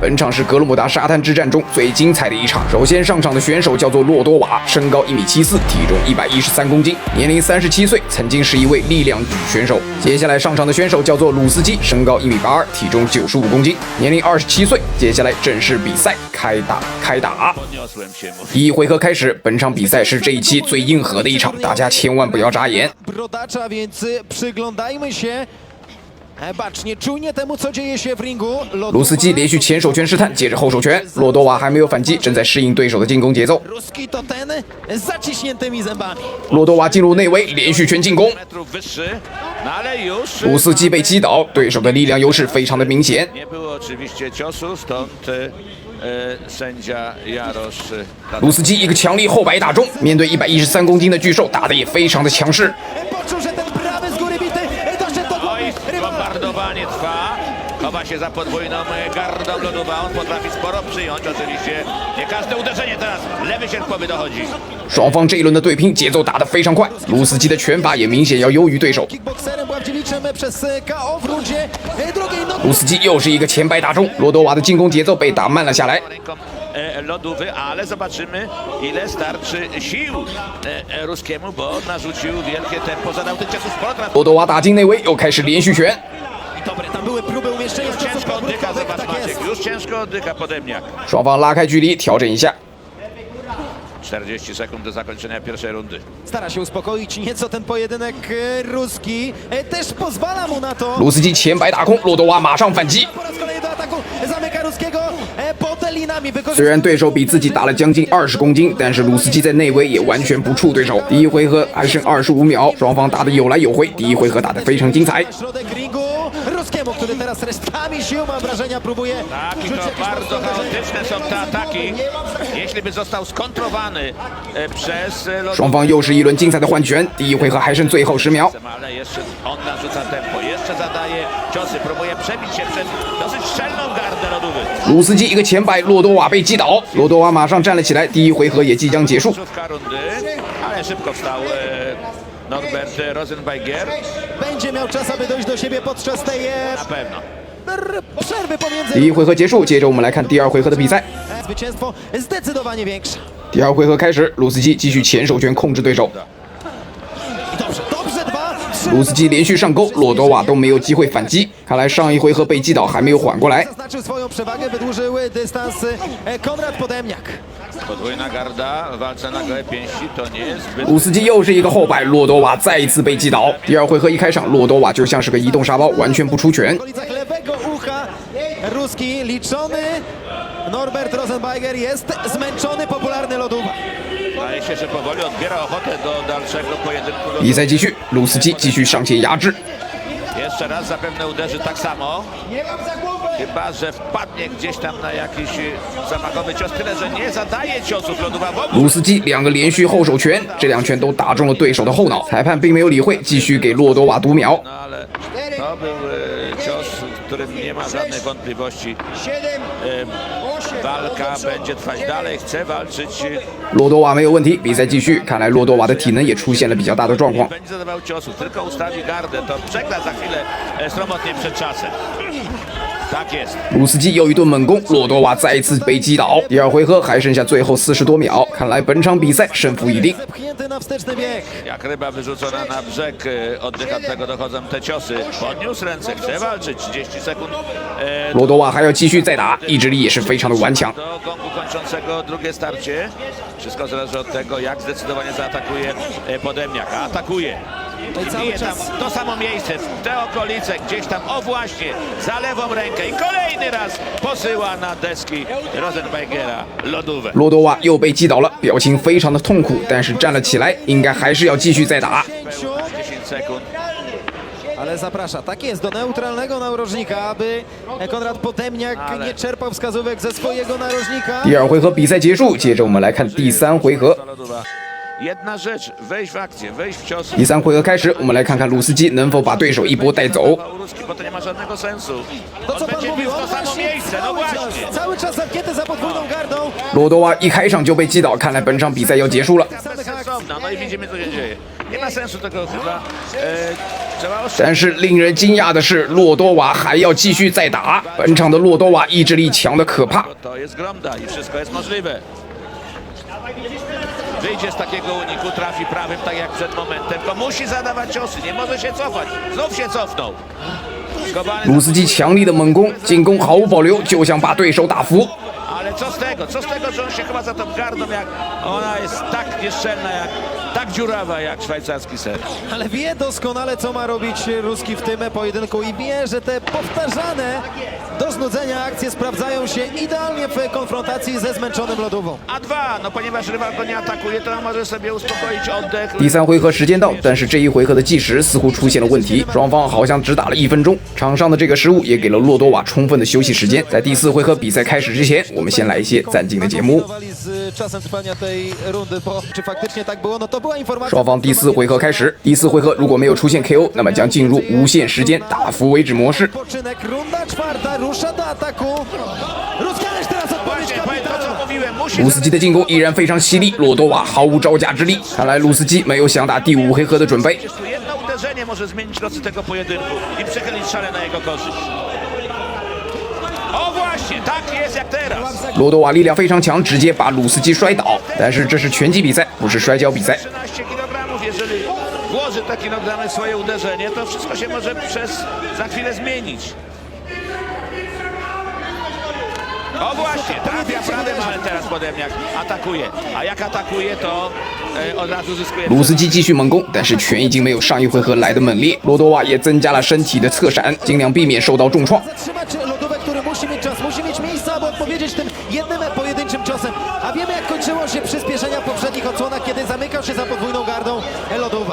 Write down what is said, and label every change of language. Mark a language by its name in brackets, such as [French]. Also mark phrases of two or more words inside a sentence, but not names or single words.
[Chinese] 本场是格鲁姆达沙滩之战中最精彩的一场。首先上场的选手叫做洛多瓦，身高1.74米，体重113公斤，年龄37岁，曾经是一位力量举选手。接下来上场的选手叫做鲁斯基，身高1.82米，体重95公斤，年龄27岁。接下来正式比赛开打。第1回合开始，本场比赛是这一期最硬核的一场，大家千万不要眨眼。 [Polish] Brodacza, więc przyglądajmy się bacznie, czujnie temu, co dzieje się w ringu. [Chinese] 鲁斯基连续前手拳试探，接着后手拳，洛多瓦还没有反击，正在适应对手的进攻节奏。 [Polish] Ruski to ten z zaciśniętymi zębami. [Chinese] 洛多瓦进入内围，连续拳进攻， [Polish] Metrów wyższy, no ale już [Chinese] 鲁斯基被击倒，对手的力量优势非常的明显。 [Polish] nie było oczywiście ciosu, stąd sędzia Jarosz. [Chinese] 鲁斯基一个强力后摆打中，面对113公斤的巨兽，打得也非常的强势。 [Polish] Poczuł, że ten prawy z góry bity doszedł do głowy Oj, rywala. bombardowanie trwa. chowa się za podwójną gardą Lodowa. On potrafi sporo przyjąć, oczywiście nie każde uderzenie teraz. Lewy sierpowy dochodzi. [Chinese] 双方这一轮的对拼节奏打得非常快，卢斯基的拳法也明显要优于对手。 [Polish] Kickbokserem Bławdziewiczem przez KO w rundzie drugiej. [Chinese] 卢斯基又是一个前摆打中，罗多瓦的进攻节奏被打慢了下来。 [Polish] Ręką Lodówy, ale zobaczymy, ile starczy sił Ruskiemu, bo narzucił wielkie tempo, zadał tych ciosów sporo. [Chinese] 罗多瓦打进内围，又开始连续拳。 [Polish] Dobre, tam były próby umieszczenia ciosów Ciężko oddycha, podwórkowych, zobacz tak jest. Maciek, już ciężko oddycha Podemniak. [Chinese] 双方拉开距离，调整一下。 [Polish] 40 sekund do zakończenia pierwszej rundy. Stara się uspokoić nieco ten pojedynek Ruski. Też pozwala mu na to. [Chinese] 卢斯基前摆打空，罗多瓦马上反击。 [Polish] Po raz kolejny do ataku zamyka Ruskiego pod linami. [Chinese] 虽然对手比自己大了将近20公斤，但是卢斯基在内围也完全不怵对手。第一回合还剩25秒，双方打得有来有回，第一回合打得非常精彩。 [Polish] Środek ringu Ruskiemu, który teraz resztkami sił, mam wrażenia, próbuje. Tak, i rzucić to jakieś bardzo mocne uderzenie. chaotyczne są te ataki. Jeśli by został skontrowany przez [Chinese] 双 [Polish] Lodówę, [Chinese] 方又是一轮精彩的换拳，第一回合还剩最后10秒。 [Polish] ale jeszcze on narzuca tempo, jeszcze zadaje ciosy, próbuje przebić się przez dosyć szczelną gardę Lodówy. [Chinese] 卢斯基一个前摆，洛多瓦被击倒，洛多瓦马上站了起来，第一回合也即将结束。 [Polish] Końcówka rundy, ale szybko wstał Norbert Rosenberger. Będzie miał czas, aby dojść do siebie podczas tej Na pewno. przerwy [Chinese] 第 [Polish] pomiędzy. [Chinese] 一回合结束，接着我们来看第二回合的比赛。 [Polish] Zwycięstwo zdecydowanie większe. [Chinese] 第二回合开始，卢斯基继续前手拳控制对手， [Polish] Dobrze, dobrze, 2, 3. [Chinese] 卢斯基连续上勾，洛多瓦都没有机会反击。看来上一回合被击倒还没有缓过来。 [Polish] Zaznaczył swoją przewagę, wydłużyły dystans Konrad Podemniak. Podwójna garda w walce na gołe pięści to nie jest zbyt... [Chinese] 卢斯基又是一个后摆，洛多瓦再一次被击倒。第二回合一开场，洛多瓦就像是个移动沙包，完全不出拳 [Polish] W。okolicach lewego ucha Ruski liczony Norbert Rosenberger jest zmęczony, popularny Lodówa. Wydaje się, że powoli odbiera ochotę do dalszego pojedynku. [Chinese] 比赛继续，卢斯基继续上前压制。 [Polish] Jeszcze raz zapewne uderzy tak samo. Chyba że wpadnie gdzieś tam na jakiś zamachowy cios. Tyle, że nie zadaje ciosów Lodówa w ogóle. [Chinese] 卢斯基两个连续后手拳，这两拳都打中了对手的后脑。裁判并没有理会，继续给洛多瓦读秒。 [Polish] No ale to był cios, w którym nie ma żadnych wątpliwości. Walka będzie trwać dalej, chce walczyć. [Chinese] 洛多瓦没有问题，比赛继续。看来洛多瓦的体能也出现了比较大的状况。 [Polish] Będzie zadawał ciosów, tylko ustawi gardę, to przegra za chwilę sromotnie przed czasem. Tak jest. [Chinese] 卢斯基又一顿猛攻，洛多瓦再一次被击倒。第二回合还剩下最后40多秒，看来本场比赛胜负已定。 [Polish] Zepchnięty na wsteczny bieg. Jak ryba wyrzucona na brzeg, oddycha tego dochodzą te ciosy. Podniósł ręce, chce walczyć, 30 sekund. [Chinese] 洛多瓦还要继续再打，意志力也是非常的顽强。 [Polish] Do gongu kończącego drugie starcie. Wszystko zależy od tego, jak zdecydowanie zaatakuje Podemniak. A atakuje. No i cały Bije tam czas. to samo miejsce, w te okolice, gdzieś tam, o właśnie, za lewą rękę i kolejny raz posyła na deski Rosenbergera Lodówę. [Chinese] 洛多瓦又被击倒了，表情非常的痛苦，但是站了起来，应该还是要继续再打。 [Polish] 10 sekund. Ale zaprasza, tak jest, do neutralnego narożnika, aby Konrad Podemniak nie czerpał wskazówek ze swojego narożnika. [Chinese] 第二回合比赛结束，接着我们来看第三回合。 [Polish] Lodówa. Jedna rzecz, wejść w akcję, wejść w cios. [Chinese] 第三回合开始，我们来看看卢斯基能否把对手一波带走。 [Polish] Ruski, bo to nie ma żadnego sensu. To On co pan będzie bił mówił, w to on samo właśnie miejsce, no właśnie. cały czas zamknięty za podwójną gardą. [Chinese] 洛多瓦一开场就被击倒，看来本场比赛要结束了。 [Polish] Bezsensowna, no i widzimy co się dzieje. Nie ma sensu tego chyba. Trzeba oszczędzić. [Chinese] 但是令人惊讶的是，洛多瓦还要继续再打。本场的洛多瓦意志力强的可怕。 [Polish] Bo to jest Gromda i wszystko jest możliwe. Wyjdzie z takiego uniku, trafi prawym, tak jak przed momentem, to musi zadawać ciosy, nie może się cofać. Znów się cofnął. Skowany [Chinese] 卢斯基强力的猛攻，进攻毫无保留，就想把对手打服。 [Polish] Ale co z tego? Co z tego, że on się chyba za tą gardą, jak ona jest tak nieszczelna, tak dziurawa jak szwajcarski ser. Ale wie doskonale, co ma robić Ruski w tym pojedynku i wie, że te powtarzane do znudzenia akcje sprawdzają się idealnie w konfrontacji ze zmęczonym Lodówą. A dwa, no ponieważ rywal go nie atakuje, to on może sobie uspokoić oddech. [Chinese] 第三回合时间到，但是这一回合的计时似乎出现了问题，双方好像只打了1分钟。场上的这个失误也给了洛多瓦充分的休息时间。在第四回合比赛开始之前，我们先来一些暂静的节目。 [Polish] Z czasem trwania tej rundy, bo czy faktycznie tak było, no to była informacja... [Chinese] 双方第四回合开始，第四回合如果没有出现 KO， 那么将进入无限时间打服为止模式。 [Polish] Poczynek, runda czwarta, rusza do ataku. Ruskiewicz teraz odpowiedź Właśnie, pamiętam co kapitana. mówiłem, musi [Chinese] 鲁斯基的进攻依然非常犀利，洛多瓦毫无招架之力。看来鲁斯基没有想打第五回合的准备。 [Polish] Przecież tu jedno uderzenie może zmienić losy tego pojedynku i przechylić szale na jego korzyść. O właśnie, tak jest jak teraz. [Chinese] 洛多瓦力量非常强，直接把鲁斯基摔倒。但是这是拳击比赛，不是摔跤比赛。 [Polish] 13 kg, jeżeli włoży te kilogramy w swoje uderzenie, to wszystko się może za chwilę zmienić. O właśnie, trafia prawym, ale teraz Podemniak atakuje. A jak atakuje, to od razu zyskuje. [Chinese] 鲁斯基继续猛攻，但是拳已经没有上一回合来的猛烈。洛多瓦也增加了身体的侧闪，尽量避免受到重创。 [Polish] Zatrzymać lodówek, który musi mieć czas, musi mieć miejsce, aby odpowiedzieć tym jednym pojedynczym ciosem. A wiemy, jak kończyło się przyspieszenia w poprzednich odsłonach, kiedy zamykał się za podwójną gardą Lodowa.